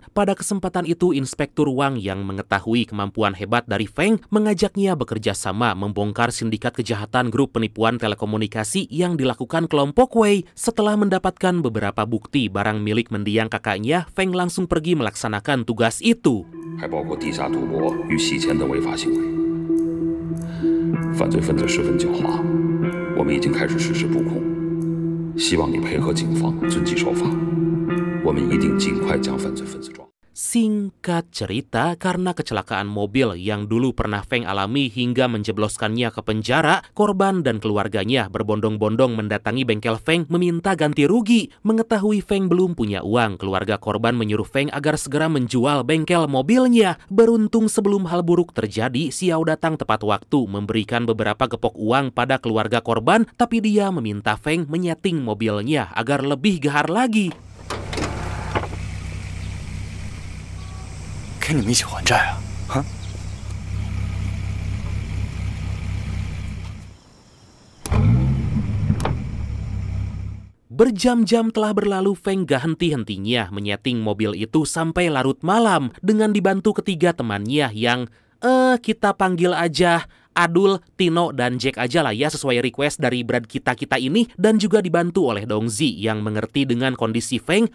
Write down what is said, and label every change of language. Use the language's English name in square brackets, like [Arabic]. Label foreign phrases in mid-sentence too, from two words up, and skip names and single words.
[Indonesian] Pada kesempatan itu, Inspektur Wang yang mengetahui kemampuan hebat dari Feng mengajaknya bekerja sama membongkar sindikat kejahatan grup penipuan telekomunikasi yang dilakukan kelompok Wei. Setelah mendapatkan beberapa bukti barang milik mendiang kakaknya, Feng langsung pergi melaksanakan tugas itu. [Chinese] 犯罪分子十分狡猾，我们已经开始实施布控，希望你配合警方遵纪守法，我们一定尽快将犯罪分子抓。 [Indonesian] Singkat cerita, karena kecelakaan mobil yang dulu pernah Feng alami hingga menjebloskannya ke penjara, korban dan keluarganya berbondong-bondong mendatangi bengkel Feng meminta ganti rugi. Mengetahui Feng belum punya uang, keluarga korban menyuruh Feng agar segera menjual bengkel mobilnya. Beruntung sebelum hal buruk terjadi, Xiao datang tepat waktu memberikan beberapa gepok uang pada keluarga korban, tapi dia meminta Feng menyeting mobilnya agar lebih gahar lagi. [Chinese] 跟你们一起还债啊？啊！ [Indonesian] Berjam-jam telah berlalu, Feng gak henti-hentinya menyeting mobil itu sampai larut malam dengan dibantu ketiga temannya yang kita panggil aja Adul, Tino, dan Jack aja lah ya sesuai request dari brad kita ini, dan juga dibantu oleh Dongzi yang mengerti dengan kondisi Feng.